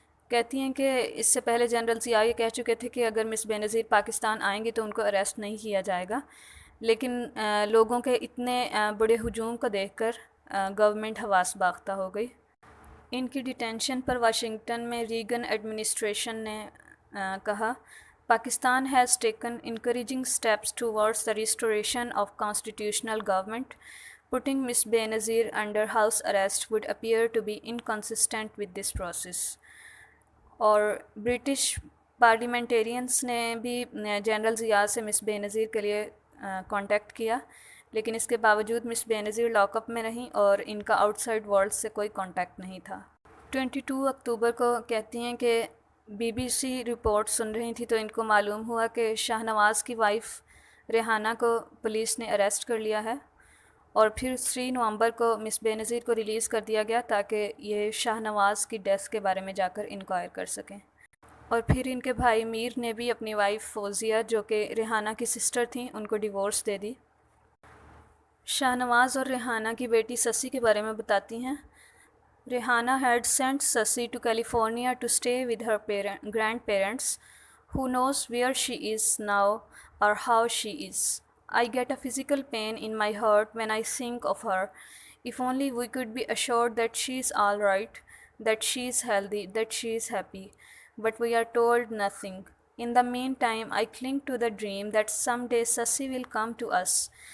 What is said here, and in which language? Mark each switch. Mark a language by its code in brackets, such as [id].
[ur] کہتی ہیں کہ اس سے پہلے جنرل ضیاء یہ کہہ چکے تھے کہ اگر مس بے نظیر پاکستان آئیں گی تو ان کو اریسٹ نہیں کیا جائے گا، لیکن لوگوں کے اتنے بڑے ہجوم کو دیکھ کر گورنمنٹ حواس باختہ ہو گئی۔ ان کی ڈیٹینشن پر واشنگٹن میں ریگن ایڈمنسٹریشن نے کہا، [en] Pakistan has taken encouraging steps towards the restoration of constitutional government. Putting Miss Benazir under house arrest would appear to be inconsistent with this process. [ur] اور برٹش پارلیمنٹیرینس نے بھی general Zia سے مس بے نظیر کے لیے کانٹیکٹ کیا، لیکن اس کے باوجود مس بے نظیر لاک اپ میں رہیں اور ان کا آؤٹ سائڈ ورلڈ سے کوئی کانٹیکٹ نہیں تھا۔ 22 اکتوبر کو کہتی ہیں کہ بی بی سی رپورٹ سن رہی تھی تو ان کو معلوم ہوا کہ شاہ نواز کی وائف ریحانہ کو پولیس نے اریسٹ کر لیا ہے، اور پھر 3 نومبر کو مس بے نظیر کو ریلیز کر دیا گیا تاکہ یہ شاہ نواز کی ڈیتھ کے بارے میں جا کر انکوائر کر سکیں۔ اور پھر ان کے بھائی میر نے بھی اپنی وائف فوزیہ جو کہ ریحانہ کی سسٹر تھیں ان کو ڈیورس دے دی۔ شاہ نواز اور ریحانہ کی بیٹی سسی کے بارے میں بتاتی ہیں، Rehana [en] had sent Sasi to California to stay with her grandparents. Who knows where she is now or how she is. I get a physical pain in my heart when I think of her. If only we could be assured that she is all right, that she is healthy, that she is happy. But we are told nothing. In the meantime, I cling to the dream that someday Sasi will come to us.